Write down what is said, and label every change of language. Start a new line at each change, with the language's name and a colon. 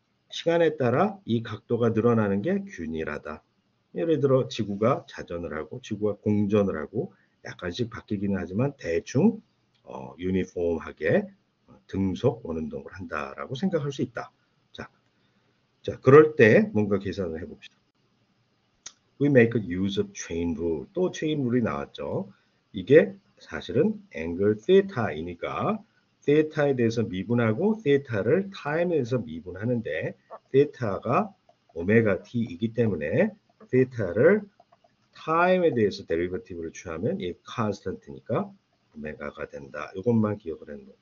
Korean: 시간에 따라 이 각도가 늘어나는 게 균일하다. 예를 들어 지구가 자전을 하고 지구가 공전을 하고 약간씩 바뀌기는 하지만 대충 유니폼하게 등속 원운동을 한다라고 생각할 수 있다. 자, 그럴 때 뭔가 계산을 해봅시다.
English: We make use of chain rule.
Korean: 또 chain rule이 나왔죠. 이게 사실은 angle theta이니까 theta에 대해서 미분하고 theta를 time에 대해서 미분하는데 theta가 오메가 t이기 때문에 theta를 time에 대해서 데리버티브를 취하면 이 constant니까 오메가가 된다. 이것만 기억을 했는 거예요.